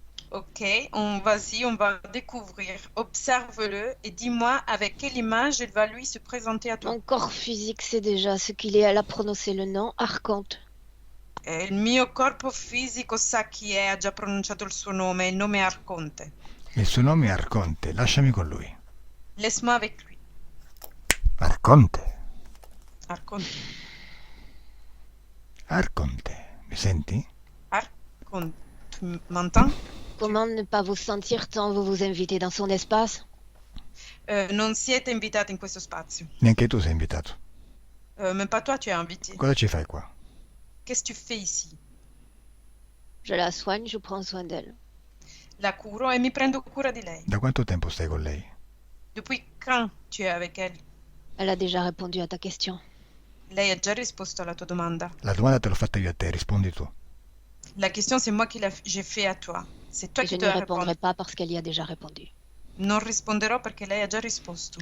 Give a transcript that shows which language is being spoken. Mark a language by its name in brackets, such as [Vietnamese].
[French] Ok, on va découvrir. Observe-le et dis-moi avec quelle image il va lui se présenter à toi. Mon corps physique sait déjà ce qu'il est. Elle a prononcé le nom, Archonte. [Italian] Il mio corpo fisico sa chi è, ha già pronunciato il suo nome, il nome è Arconte. Il suo nome è Arconte, lasciami con lui. [French] Laisse-moi avec lui. [Italian] Arconte, Arconte. Arconte, mi senti? [French] Arconte. Tu m'entends? Comment ne pas vous sentir tant vous vous invitez dans son espace? [Italian] Non siete invitati in questo spazio. Neanche tu sei invitato. [French] Même pas toi, tu es invité. [Italian] Cosa ci fai qua? [French] Qu'est-ce que tu fais ici? Je la soigne, je prends soin d'elle. [Italian] La curo e mi prendo cura di lei. Da quanto tempo stai con lei? [French] Depuis quand tu es avec elle? Elle a déjà répondu à ta question. [Italian] Lei ha già risposto alla tua domanda. La domanda te l'ho fatta io a te, rispondi tu. [French] La question, c'est moi qui j'ai fait à toi. C'est toi Et je qui ne dois répondrai répondre. pas parce qu'elle y a déjà répondu. [Italian] Non risponderò perché lei ha già risposto.